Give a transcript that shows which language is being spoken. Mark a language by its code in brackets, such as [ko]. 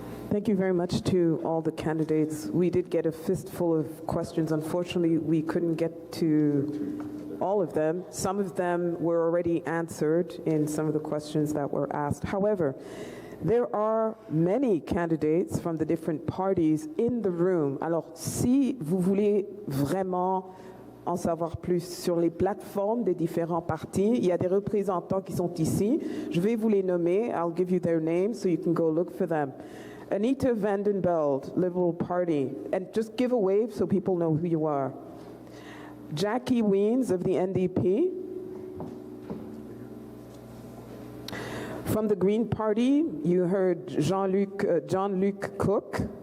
[en] Thank you very much to all the candidates. We did get a fistful of questions. Unfortunately, we couldn't get to all of them. Some of them were already answered in some of the questions that were asked. However, there are many candidates from the different parties in the room. [fr] Alors, si vous voulez vraiment en savoir plus sur les plateformes des différents partis, il y a des représentants qui sont ici. Je vais vous les nommer. [en] I'll give you their names so you can go look for them. Anita Vandenbeld, Liberal Party. And just give a wave so people know who you are. Jackie Weens of the NDP. From the Green Party, you heard John-Luc Cook.